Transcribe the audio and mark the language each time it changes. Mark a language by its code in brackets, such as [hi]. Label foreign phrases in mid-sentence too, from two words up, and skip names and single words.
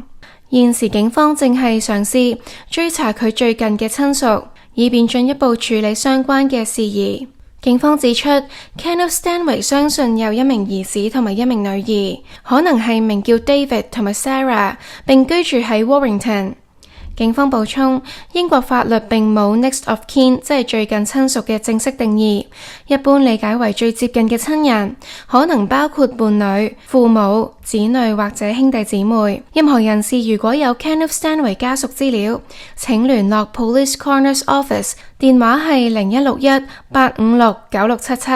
[yue] 現時警方正係嘗試追查佢最近嘅親屬，以便進一步處理相關嘅事宜。警方指出 Kenneth Stanway 相信有1名兒子同埋1名女兒，可能係名叫 David 同埋 Sarah， 並居住喺 Warrington。警方補充，英國法律並冇 [en] next of kin， [yue] 即係最近親屬嘅正式定義，一般理解為最接近嘅親人，可能包括伴侶、父母、子女或者兄弟姊妹。任何人士如果有 Kenneth Stanway 家屬資料，請聯絡 Police Coroner's Office，電話係0161-856-9677。